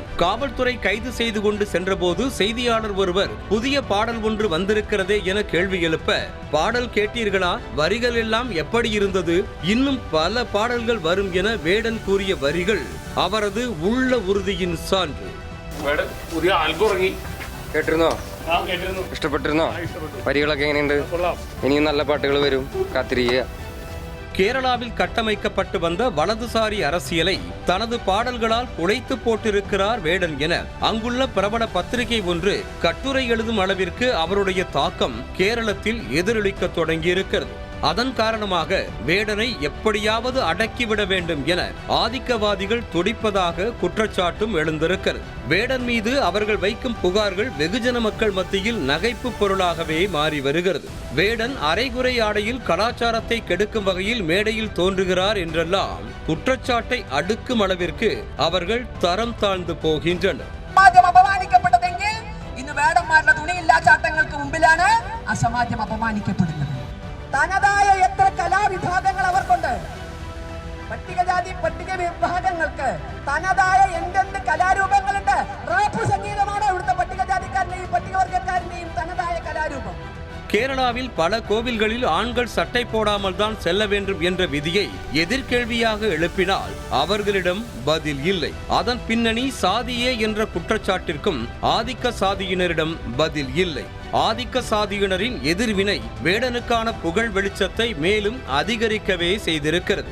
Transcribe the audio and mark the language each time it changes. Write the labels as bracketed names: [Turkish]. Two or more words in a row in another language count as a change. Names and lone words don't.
[Tamil] காவல்துறை கைது செய்து கொண்டு சென்றபோது செய்தியாளர் ஒருவர் புதிய பாடல் ஒன்று வந்திருக்கிறதே என கேள்வி எழுப்ப, பாடல் கேட்டீர்களா, வரிகள் எல்லாம் எப்படி இருந்தது, இன்னும் பல பாடல்கள் வரும் என வேடன் கூறிய வரிகள் அவரது உள்ள உறுதியின் சான்று. [Malayalam] പുതിയ ആൽബം ഇറങ്ങി, കേട്ടിരുന്നോ? ഇഷ്ടപ്പെട്ടിരുന്നോ? വരികളൊക്കെ എങ്ങനെയുണ്ട്? ഇനിയും നല്ല പാട്ടുകൾ വരും, കാത്തിരിക്കുക. [Tamil] கேரளாவில் கட்டமைக்கப்பட்டு வந்த வலதுசாரி அரசியலை தனது பாடல்களால் உடைத்து போட்டிருக்கிறார் வேடன் என அங்குள்ள பிரபல பத்திரிகை ஒன்று கட்டுரை எழுதும் அளவிற்கு அவருடைய தாக்கம் கேரளத்தில் எதிரொலிக்க தொடங்கியிருக்கிறது. அதன் காரணமாக வேடனை எப்படியாவது அடக்கிவிட வேண்டும் என ஆதிக்கவாதிகள் துடிப்பதாக குற்றச்சாட்டும் எழுந்திருக்கிறது. வேடன் மீது அவர்கள் வைக்கும் புகார்கள் வெகுஜன மக்கள் மத்தியில் நகைப்பு பொருளாகவே மாறி வருகிறது. வேடன் அரைகுறை ஆடையில் கலாச்சாரத்தை கெடுக்கும் வகையில் மேடையில் தோன்றுகிறார் என்றெல்லாம் குற்றச்சாட்டை அடுக்கும் அளவிற்கு அவர்கள் தரம் தாழ்ந்து போகின்றனர். [Malayalam] അപമാനിക്കപ്പെട്ടതെങ്കിൽ ഇന്ന് വേടന്മാരുടെ തുണിയില്ലാച്ചാട്ടങ്ങൾക്ക് മുമ്പിലാണ് ആ സമാജം അപമാനിക്കപ്പെടുന്നത്. തനതായ എത്ര കലാവിഭാഗങ്ങൾ അവർക്കുണ്ട്. പട്ടികജാതി പട്ടിക വിഭാഗങ്ങൾക്ക് തനതായ എന്തെന്ത് കലാരൂപങ്ങളുണ്ട്. റാപ്പ് സംഗീതമാണ് ഇവിടുത്തെ പട്ടികജാതിക്കാരനെയും പട്ടികവർഗക്കാരനെയും തനതായ കലാരൂപം. [Tamil] கேரளாவில் பல கோவில்களில் ஆண்கள் சட்டை போடாமல் தான் செல்ல வேண்டும் என்ற விதியை எதிர்கேள்வியாக எழுப்பினால் அவர்களிடம் பதில் இல்லை. அதன் பின்னணி சாதியே என்ற குற்றச்சாட்டிற்கும் ஆதிக்க சாதியினரிடம் பதில் இல்லை. ஆதிக்க சாதியினரின் எதிர்வினை வேடனுக்கான புகழ் வெளிச்சத்தை மேலும் அதிகரிக்கவே செய்திருக்கிறது.